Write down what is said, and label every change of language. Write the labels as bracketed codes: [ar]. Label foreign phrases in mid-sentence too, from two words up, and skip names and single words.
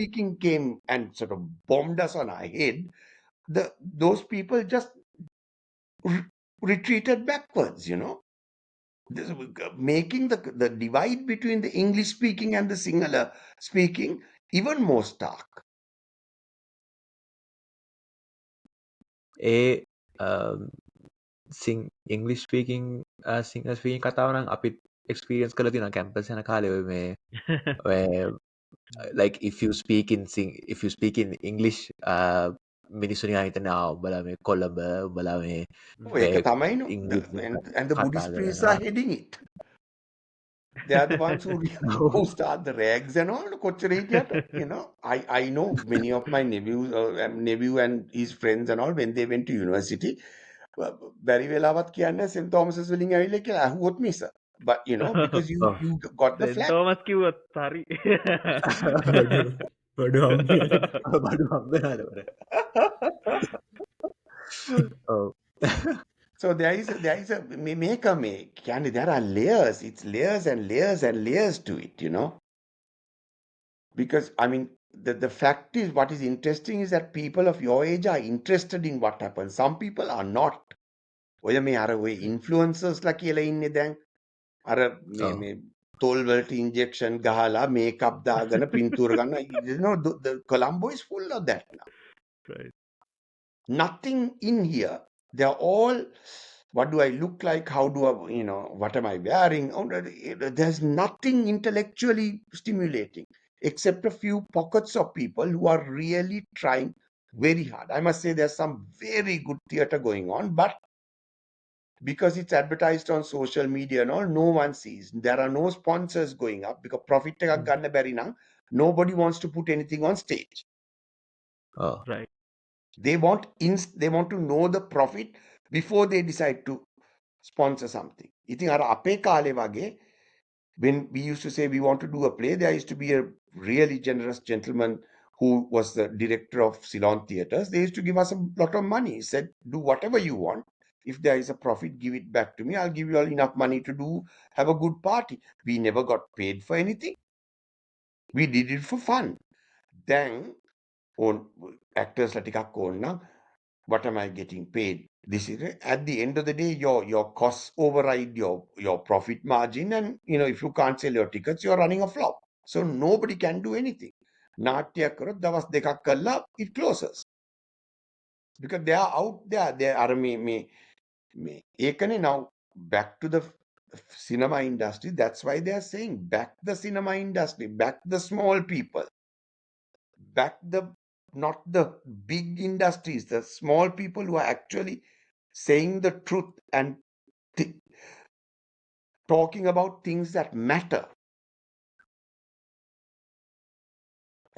[en] speaking came and sort of bombed us on our head, those people just retreated backwards, making the divide between the English speaking and the Sinhala speaking even more stark. English speaking Sinhala speaking [si] කතාව නම් අපි experience කරලා තියෙනවා campus යන කාලේ ඔය මේ [en] like if you speak in English [si] මිනිස්සු නිකන් හිතන්නේ උඹලා මේ කොළඹ උඹලා මේ ඒක තමයිනු. [en] And the Buddhist priests are heading it. They are the ones who start the rags and all. [si] කොච්චර හිටියට, [en] I know many of my nephew and his friends and all, when they went to university, [si] බැරි වෙලාවත් කියන්නේ St. Thomas's වලින් ඇවිල්ලා කියලා ඇහුවොත් මිස. [en] But because you got the flag. [si] තෝමස් කිව්වොත් හරි. බඩු [en] So there is a there are layers. It's layers and layers and layers to it, Because I mean the fact is, what is interesting is that people of your age are interested in what happens. Some people are not. [si] ඔය මේ අර ඔය influencers ලා කියලා ඉන්නේ දැන්. අර මේ තොල් වලට injection ගහලා makeup දාගෙන පින්තූර ගන්න. [en] The Colombo is full of that now. Right. Nothing in here. They're all, what do I look like? How do I, what am I wearing? There's nothing intellectually stimulating except a few pockets of people who are really trying very hard. I must say there's some very good theater going on, but because it's advertised on social media and all, no one sees. There are no sponsors going up because profit [si] එකක් ගන්න බැරි නම් [en] nobody wants to put anything on stage. Right. They want to know the profit before they decide to sponsor something. [si] ඉතින් අර අපේ කාලේ වගේ, [en] when we used to say we want to do a play, there used to be a really generous gentleman who was the director of Ceylon Theatres. They used to give us a lot of money. He said, do whatever you want. If there is a profit, give it back to me. I'll give you all enough money to have a good party. We never got paid for anything. We did it for fun. Then, on actors like ටිකක් what am I getting paid? This is at the end of the day, your costs override your profit margin, and if you can't sell your tickets, you're running a flop. So nobody can do anything. [si] නාට්‍ය කරොත් දවස් දෙකක් කළා [en] it closes because they are out there. They are me ඒකනේ. Now back to the cinema industry. That's why they are saying back the cinema industry, back the small people, back not the big industries, the small people who are actually saying the truth and talking about things that matter.